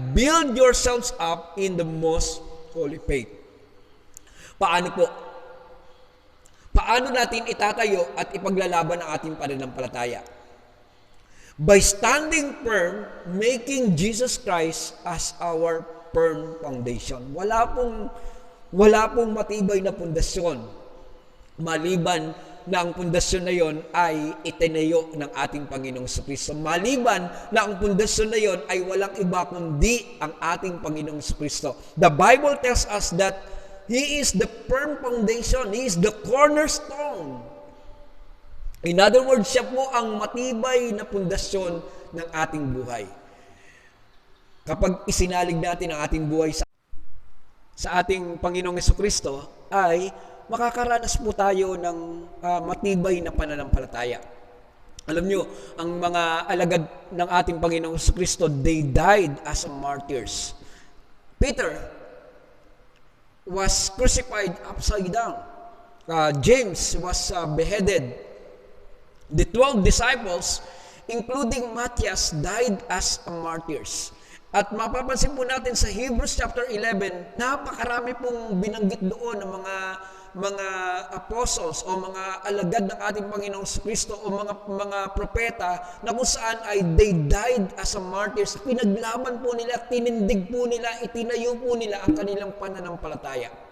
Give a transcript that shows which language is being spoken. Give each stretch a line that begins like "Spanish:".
English: Build yourselves up in the most holy faith.
Filipino: Paano po? Paano natin itatayo at ipaglalaban ang ating pananampalataya?
English: By standing firm, making Jesus Christ as our firm foundation.
Filipino: Wala wala pong matibay na pundasyon maliban na ang pundasyon na yon ay itinayo ng ating Panginoong Kristo. Maliban na ang pundasyon na yon ay walang iba kundi ang ating Panginoong Kristo.
English: The Bible tells us that He is the firm foundation. He is the cornerstone. In other words,
Filipino: siya po ang matibay na pundasyon ng ating buhay. Kapag isinalig natin ang ating buhay sa ating Panginoong Kristo, ay makakaranas po tayo ng matibay na pananampalataya. Alam nyo, ang mga alagad ng ating Panginoong Kristo,
English: they died as martyrs. Peter was crucified upside down. James was beheaded. The 12 disciples, including Matthias, died as martyrs.
Filipino: At mapapansin po natin sa Hebrews chapter 11, napakarami pong binanggit doon ng mga apostles o mga alagad ng ating Panginoong Kristo o mga propeta na kung saan ay
English: they died as a martyrs.
Filipino: Pinaglaban po nila, tinindig po nila, itinayo po nila ang kanilang pananampalataya.